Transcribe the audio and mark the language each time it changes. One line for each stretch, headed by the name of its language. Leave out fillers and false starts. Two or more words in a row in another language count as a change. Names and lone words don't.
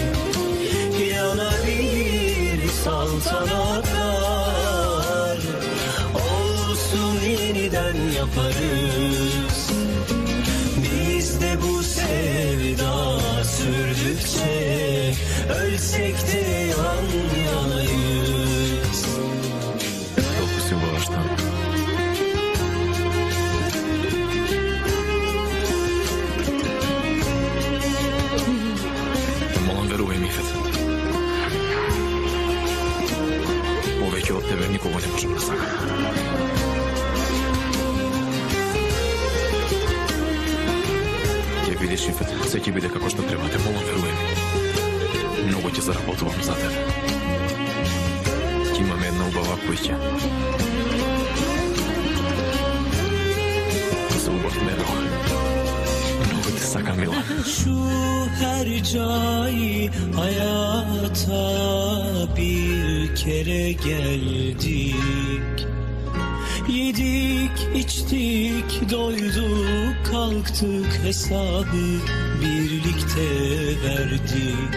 Turkish: Yanabilir saltanatlar, olsun yeniden yaparız. Biz de bu sevda sürdükçe, ölsek de yan yanayız.
Macedonian: Толку си убава што. Молам, верувај ми, Ифет. Повеќе од тебе никого не можам да сакам. Ќе видиш, Ифет, се ќе биде како што треба. Те молам, верувај ми. Многу ќе заработувам за тебе. Ќе имаме една убава куќа. За убав медал.
Serbian: Mnogo te sakam, Mila.
Turkish: Şu her cai hayata bir kere geldik. Yedik, içtik, doyduk, kalktık, hesabı birlikte verdik.